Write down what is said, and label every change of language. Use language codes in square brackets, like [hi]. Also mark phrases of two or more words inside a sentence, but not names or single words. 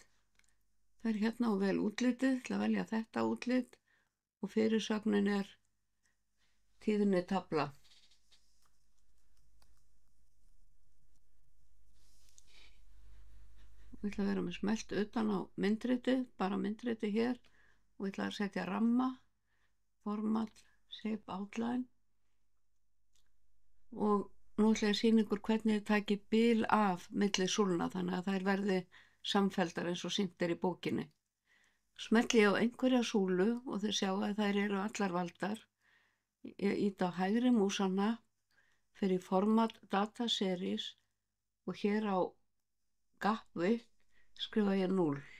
[is] Það er hérna og vel útlitið, ég ætla að velja þetta útlit og fyrirsögnin er tíðni tafla. Ég ætla að vera með smellt utan á myndritið, bara myndritið hér og ég ætla að setja ramma, [en] format, shape, outline [is] og nú ætla ég að sýna ykkur hvernig þið takið bil af milli súlna þannig að þær verði samfelldar eins og sýnt er í bókinni. Smelli ég á einhverja súlu og þið sjá að þær eru allar valdar. Ég ýta á hægri músana, fer í [en] format data series [is] og hér á [en] gap width [is] skrifa ég 0.